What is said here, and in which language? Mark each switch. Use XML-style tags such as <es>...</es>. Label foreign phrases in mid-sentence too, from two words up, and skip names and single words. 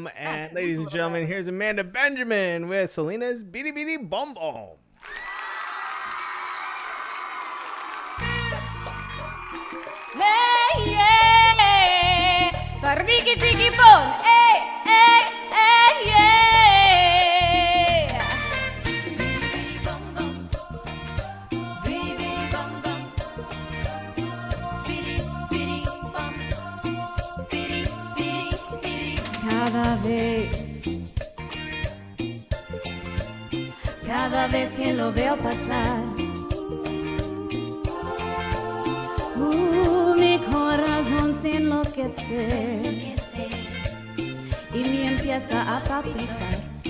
<en>And ladies and gentlemen, here's Amanda Benjamin with Selena's Beady Beady Bum Bum. Hey, yeah. Barriki tiki bon. Hey, hey, hey, yeah. Bum bum. Beady bum bum. Beady beady bum. Beady beady beady.</en> <es>Cada vez que lo veo pasar. Mi corazón se enloquece y me empieza a palpitar</es>